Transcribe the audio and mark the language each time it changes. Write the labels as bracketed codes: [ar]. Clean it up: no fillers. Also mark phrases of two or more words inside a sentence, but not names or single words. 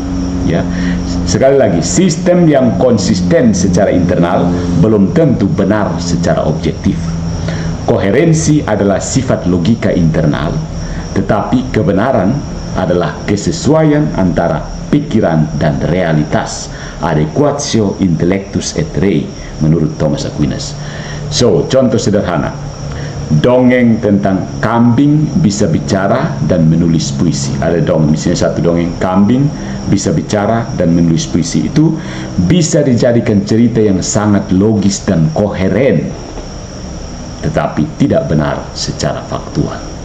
[id] Sekali lagi, sistem yang konsisten secara internal belum tentu benar secara objektif. Koherensi adalah sifat logika internal, tetapi kebenaran adalah kesesuaian antara pikiran dan realitas, [la] adequatio intellectus et rei, [id] menurut Thomas Aquinas. So, contoh sederhana, dongeng tentang kambing bisa bicara dan menulis puisi. Ada misalnya satu dongeng kambing bisa bicara dan menulis puisi. Itu bisa dijadikan cerita yang sangat logis dan koheren, tetapi tidak benar secara faktual.